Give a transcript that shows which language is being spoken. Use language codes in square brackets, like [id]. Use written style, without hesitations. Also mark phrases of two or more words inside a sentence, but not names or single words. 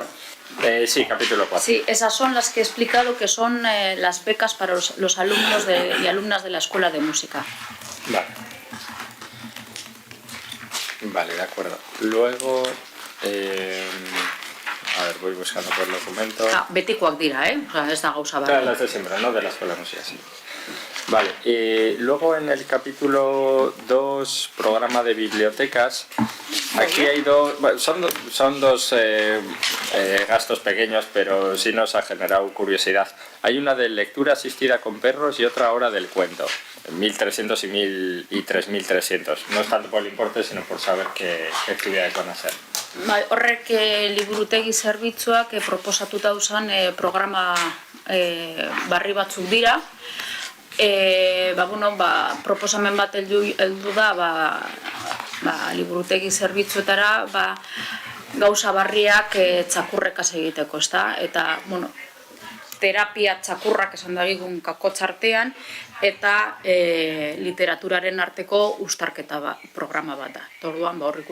[es] Sí, capítulo 4. Sí, esas son las que he explicado que son las becas para los alumnos y alumnas de la Escuela de Música. Vale, de acuerdo. Luego... a ver, voy buscando por el documento. [eu] Betikoak dira, ez da gauza berri. [es] Las de siempre, ¿no? De la Escuela de Música, sí. Vale, luego en el capítulo 2, programa de bibliotecas, aquí hay son dos gastos pequeños, pero sí nos ha generado curiosidad. Hay una de lectura asistida con perros y otra hora del cuento, 1.300 y 3.300. No es tanto por el importe, sino por saber qué actividades van a ser. [eu] Horrek liburutegi zerbitzuak proposatuta uzan programa barri batzuk dira. Proposamen bat heldu da liburutegi zerbitzuetara gauza barriak txakurrekaz egiteko, eta terapia txakurrak esan dagigun kakotx artean eta literaturaren arteko uztarketa programa bat da.